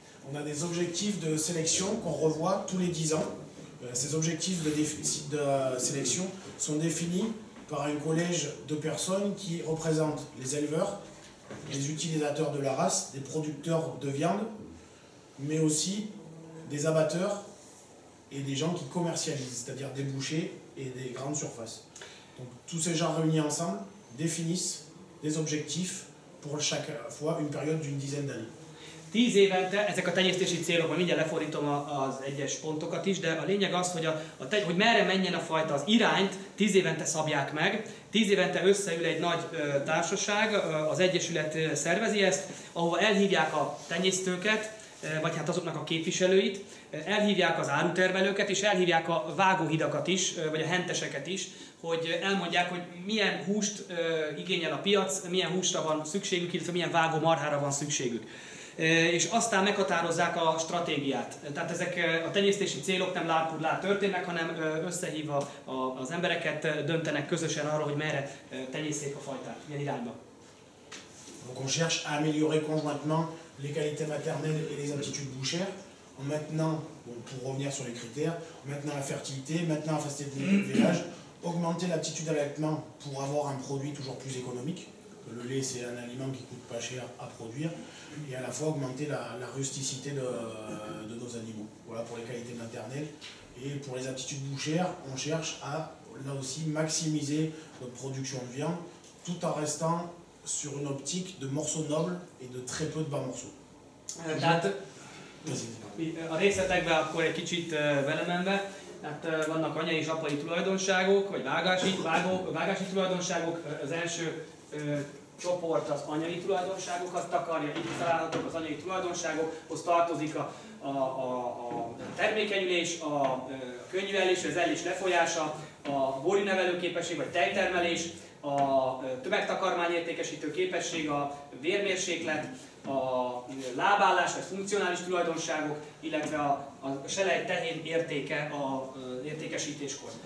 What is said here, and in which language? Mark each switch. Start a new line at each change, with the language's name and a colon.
French: On a des objectifs de sélection qu'on revoit tous les 10 ans. Ces objectifs de sélection sont définis par un collège de personnes qui représentent les éleveurs, les utilisateurs de la race, des producteurs de viande, mais aussi des abatteurs et des gens qui commercialisent, c'est-à-dire des bouchers et des grandes surfaces. Donc tous ces gens réunis ensemble définissent des objectifs pour chaque fois une période d'une dizaine d'années.
Hungarian: 10 évente, ezek a tenyésztési célok, majd mindjárt lefordítom az egyes pontokat is, de a lényeg az, hogy merre menjen a fajta, az irányt 10 évente szabják meg. 10 évente összeül egy nagy társaság, az egyesület szervezi ezt, ahova elhívják a tenyésztőket, vagy hát azoknak a képviselőit, elhívják az árutermelőket, és elhívják a vágóhidakat is, vagy a henteseket is, hogy elmondják, hogy milyen húst igényel a piac, milyen húsra van szükségük, illetve milyen vágó marhára van szükségük. És aztán meghatározzák a stratégiát. Tehát ezek a tenyésztési célok nem lárpudlár történnek, hanem összehívva az embereket döntenek közösen arról, hogy merre tenyészték a fajtát, milyen irányba.
French: Donc on cherche à améliorer conjointement les qualités maternelles et les aptitudes bouchères, en maintenant, pour revenir sur les critères, en maintenant la fertilité, maintenant la facilité de vélage, augmenter l'aptitude à l'allaitement pour avoir un produit toujours plus économique. Le lait, c'est un aliment qui coûte pas cher à produire, et à la fois augmenter la rusticité de nos animaux. Voilà pour les qualités maternelles. Et pour les aptitudes bouchères, on cherche à, là aussi, maximiser notre production de viande, tout en restant sur une optique de morceaux nobles et de très peu de bas morceaux.
Hungarian: Tehát a részletekbe akkor egy kicsit belemenve, tehát vannak anyai és apai tulajdonságok, vagy vágási tulajdonságok. Az első csoport az anyai tulajdonságokat takarja, itt találhatók az anyai tulajdonságokhoz tartozik a termékenyülés, a könnyűellés, az ellés lefolyása, a borjúnevelő képesség vagy tejtermelés, a tömegtakarmányértékesítő képesség, a vérmérséklet, a lábállás vagy funkcionális tulajdonságok, illetve a selej tehén értéke az értékesítéskor.